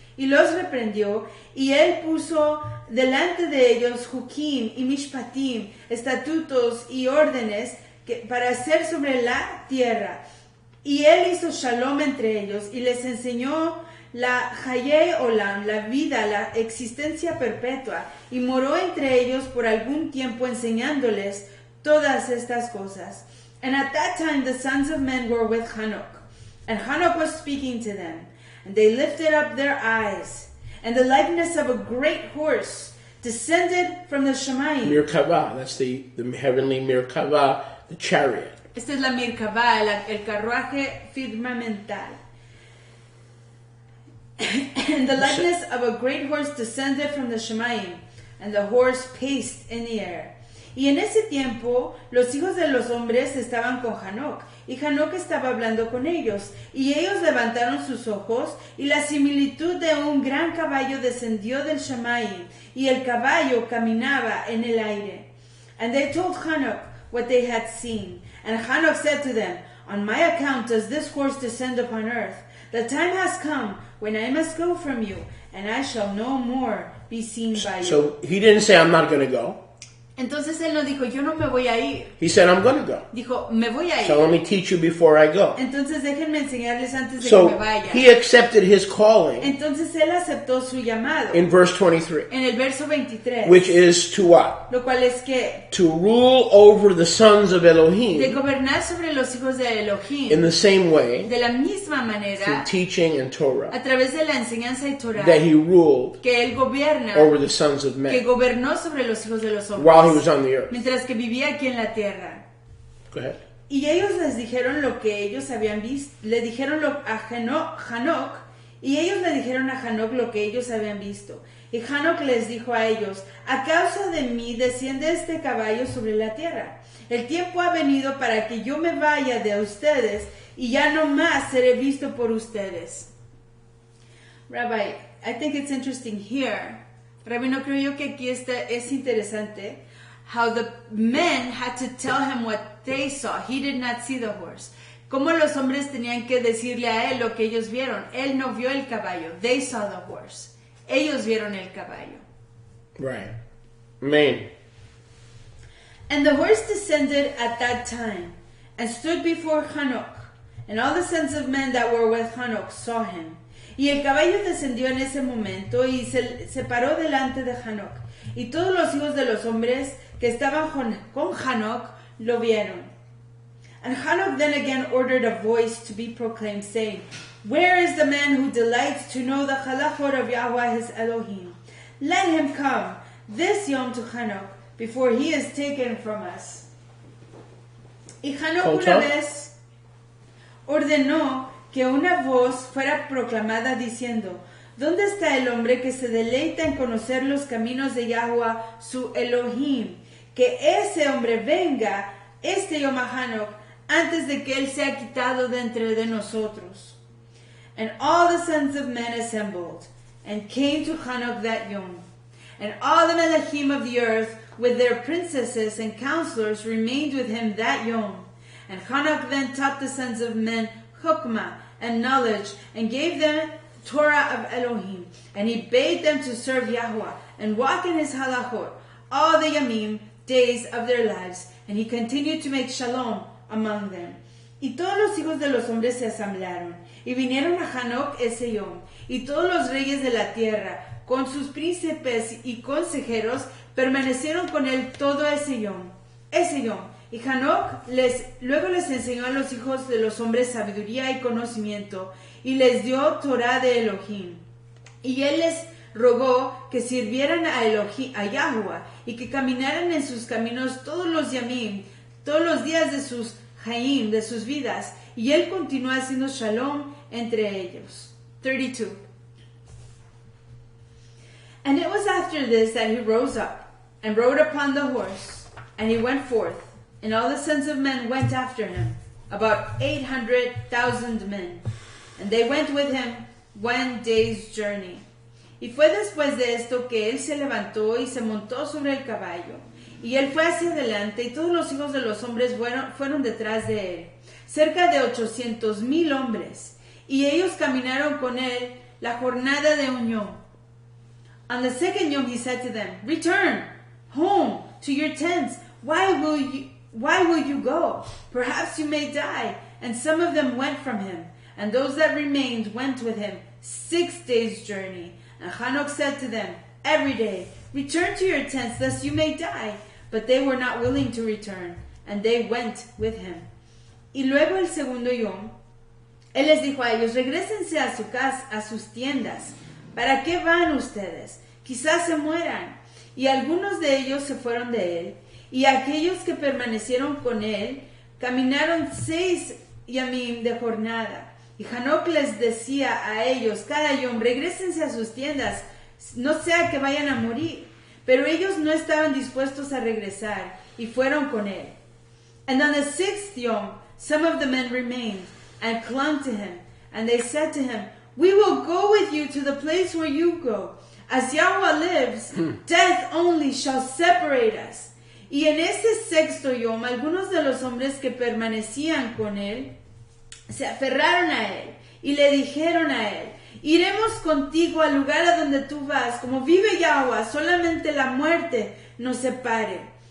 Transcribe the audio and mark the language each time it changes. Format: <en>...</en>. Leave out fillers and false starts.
<es>Y los reprendió, y él puso delante de ellos Hukim y Mishpatim, estatutos y órdenes, para hacer sobre la tierra. Y él hizo shalom entre ellos y les enseñó la Hayei Olam, la vida, la existencia perpetua, y moró entre ellos por algún tiempo enseñándoles todas estas cosas.</es> <en>And at that time the sons of men were with Hanoch, and Hanoch was speaking to them, and they lifted up their eyes, and the likeness of a great horse descended from the Shemayim. Merkavah, that's the heavenly Merkavah, the chariot.</en> <es>Esta es la Merkavah, el carruaje firmamental.</es> <en>And the likeness of a great horse descended from the Shemayim, and the horse paced in the air.</en> <es>Y en ese tiempo, los hijos de los hombres estaban con Hanoch, y Hanoch estaba hablando con ellos, y ellos levantaron sus ojos, y la similitud de un gran caballo descendió del Shemayim, y el caballo caminaba en el aire.</es> <en>And they told Hanoch what they had seen. And Hanoch said to them, on my account does this horse descend upon earth. The time has come when I must go from you, and I shall no more be seen by you. So he didn't say, I'm not going to go.</en> <es>Entonces él no dijo, yo no me voy a ir.</es> <en>He said, I'm going to go.</en> <es>Dijo, me voy a ir.</es> <en>So let me teach you before I go.</en> <es>Entonces déjenme enseñarles antes de que</es> <en>So</en> <es>me vaya.</es> <en>he accepted his calling</en> <es>Entonces él aceptó su llamado.</es> <en>in verse 23,</en> <es>En el verso 23.</es> <en>which is to what?</en> <es>Lo cual es que</es> <en>To rule over the sons of</en> <es>de</es> <en>Elohim</en> <es>gobernar sobre los hijos de Elohim.</es> <en>in the same way</en> <es>De la misma</es> <en>through</en> <es>manera,</es> <en>teaching and Torah</en> <es>a través de la enseñanza y Torah,</es> <en>that he ruled</en> <es>que él gobierna,</es> <en>over the sons of</en> <es>que</es> <en>men</en> <es>gobernó sobre los hijos de los hombres.</es> <en>while he was on the earth.</en> <es>Mientras que vivía aquí en la tierra.</es> <en>Go ahead.</en> <es>Y ellos les dijeron lo que ellos habían visto, le dijeron a Hanoch, y ellos le dijeron a Hanoch lo que ellos habían visto. Y Hanoch les dijo a ellos, a causa de mí desciende este caballo sobre la tierra. El tiempo ha venido para que yo me vaya de ustedes, y ya no más seré visto por ustedes.</es> <en>Rabbi, I think it's interesting here</en> <es>Rabino, creo yo que aquí es interesante</es> <en>how the men had to tell him what they saw. He did not see the horse.</en> <es>Cómo los hombres tenían que decirle a él lo que ellos vieron. Él no vio el caballo.</es> <en>They saw the horse.</en> <es>Ellos vieron el caballo.</es> <en>Right. Amen. And the horse descended at that time and stood before Enoch. And all the sons of men that were with Enoch saw him.</en> <es>Y el caballo descendió en ese momento y se paró delante de Enoch. Y todos los hijos de los hombres que estaban con Enoch lo vieron.</es> <en>And Enoch then again ordered a voice to be proclaimed, saying, Where is the man who delights to know the halachot of Yahweh his Elohim? Let him come this yom to Enoch, before he is taken from us.</en> <es>Y Enoch una vez ordenó que una voz fuera proclamada diciendo, ¿dónde está el hombre que se deleita en conocer los caminos de Yahweh su Elohim? Que ese hombre venga este yom a Enoch antes de que él sea quitado de entre de nosotros.</es> <en>And all the sons of men assembled, and came to Enoch that yom. And all the melachim of the earth, with their princesses and counselors, remained with him that yom. And Enoch then taught the sons of men chokmah and knowledge, and gave them Torah of Elohim. And he bade them to serve Yahweh, and walk in his halachot, all the yamim, days of their lives. And he continued to make shalom among them.</en> <es>Y todos los hijos de los hombres se asamblaron, y vinieron a Enoch ese yom, y todos los reyes de la tierra, con sus príncipes y consejeros, permanecieron con él todo ese yom. Y Enoch luego les enseñó a los hijos de los hombres sabiduría y conocimiento, y les dio Torah de Elohim. Y él les rogó que sirvieran a Yahweh, y que caminaran en sus caminos todos los yamim, todos los días de sus Haim, de sus vidas, y él continuó haciendo shalom entre ellos.</es> <en>32. And it was after this that he rose up, and rode upon the horse, and he went forth, and all the sons of men went after him, about 800,000 men, and they went with him 1 day's journey.</en> <es>Y fue después de esto que él se levantó y se montó sobre el caballo. Y él fue hacia adelante, y todos los hijos de los hombres fueron detrás de él, cerca de 800,000 hombres, y ellos caminaron con él la jornada de un yom.</es> <en>On the second yom he said to them, Return home to your tents. Why will you go? Perhaps you may die. And some of them went from him, and those that remained went with him 6 days' journey. And Enoch said to them every day, Return to your tents, lest you may die. But they were not willing to return, and they went with him.</en> <es>Y luego el segundo yom, él les dijo a ellos, regrésense a su casa, a sus tiendas. ¿Para qué van ustedes? Quizás se mueran. Y algunos de ellos se fueron de él, y aquellos que permanecieron con él caminaron 6 yamim de jornada. Y Enoch les decía a ellos cada yom, regrésense a sus tiendas, no sea que vayan a morir. Pero ellos no estaban dispuestos a regresar, y fueron con él.</es> <en>And on the 6th yom, some of the men remained, and clung to him. And they said to him, We will go with you to the place where you go. As Yahweh lives, death only shall separate us.</en> <es>Y en ese 6º yom, algunos de los hombres que permanecían con él, se aferraron a él, y le dijeron a él, Iremos contigo al lugar a donde tú vas, como vive Yahweh, solamente la muerte nos separe.</es>